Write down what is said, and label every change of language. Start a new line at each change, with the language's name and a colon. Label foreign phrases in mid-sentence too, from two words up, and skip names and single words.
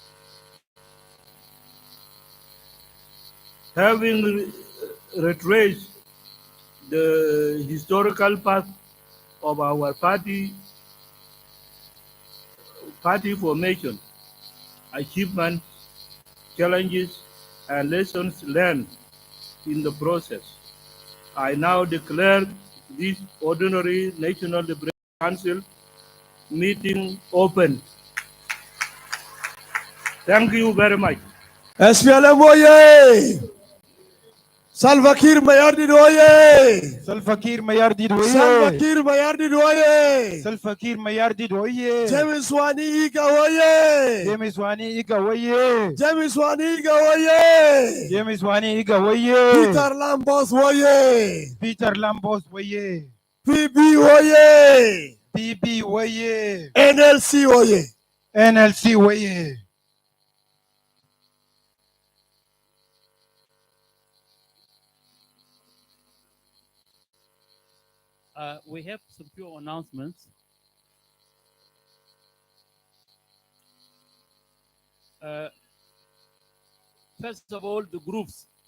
English: Having retraced the historical path of our party formation, achievements, challenges, and lessons learned in the process, I now declare this ordinary National Liberation Council meeting open. Thank you very much. SPLM oye! Salva Kiir Mayardid oye! Salva Kiir Mayardid oye! Salva Kiir Mayardid oye! Salva Kiir Mayardid oye! James Wani Iga oye! James Wani Iga oye! James Wani Iga oye! James Wani Iga oye! Peter Lambos oye! Peter Lambos oye! PB oye! PB oye! NLC oye! NLC oye! We have some few announcements. First of all, the groups.